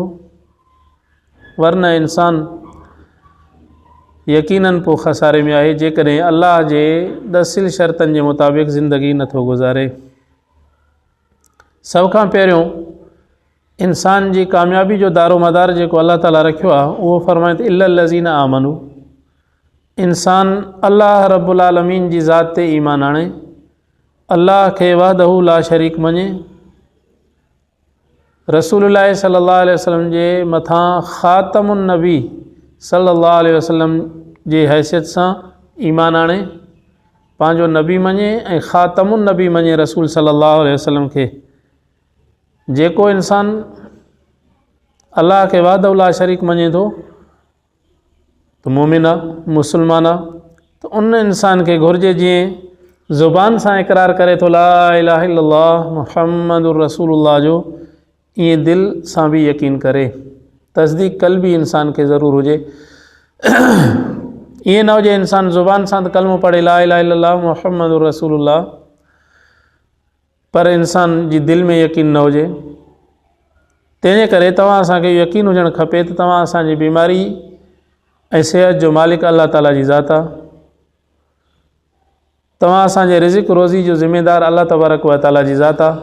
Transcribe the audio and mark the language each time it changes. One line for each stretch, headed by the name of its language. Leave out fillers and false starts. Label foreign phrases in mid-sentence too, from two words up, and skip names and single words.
Sindhi: वरना इंसान यकीनन पोइ खसारे में आहे जेकॾहिं अल्लाह जे ॾसियल शर्तनि जे मुताबिक़ ज़िंदगी नथो गुज़ारे। सभ खां पहिरियों इंसान जी कामयाबी जो दारो मदार जेको अल्लाह ताला रखियो आहे उहो फरमाए त
Arabic: إلا الذين آمنوا.
Sindhi: इंसान
Arabic: الله رب العالمين
Sindhi: जी ज़ात ते ईमान आणे, अल्लाह खे
Arabic: وحده لا شريك
Sindhi: मञे,
Arabic: رسول الله صلى الله عليه وسلم
Sindhi: जे मथां
Arabic: خاتم النبي صلى الله عليه وسلم
Sindhi: जे हैसियत सां ईमान आणे, पंहिंजो नबी मञे ऐं
Arabic: خاتم النبي
Sindhi: मञे
Arabic: رسول صلى الله عليه وسلم
Sindhi: खे। जेको इंसान अल्लाह खे
Arabic: وحده لا شريك
Sindhi: मञे थो त मोमिन आहे, मुस्लमान आहे। त उन इंसान खे घुरिजे जीअं ज़ुबान सां इक़रार करे थो
Arabic: لا إله إلا الله محمد رسول الله
Sindhi: जो, ईअं दिलि सां बि यकीन करे। तस्दीक क़ल्बी इंसान खे ज़रूरु हुजे। ईअं न हुजे इंसान ज़ुबान सां त कलमो पढ़े
Arabic: لا إله إلا الله محمد رسول الله,
Sindhi: पर इंसान जी दिलि में यकीन न हुजे। तंहिंजे करे तव्हां असांखे यकीन हुजणु खपे त तव्हां असांजी बीमारी ऐं सिहत जो मालिक अल्लाह ताला जी ज़ात आहे। तव्हां असांजे रिज़िक़ रोज़ी जो ज़िम्मेदार
Arabic: الله تبارك و تعالى
Sindhi: जी ज़ात आहे।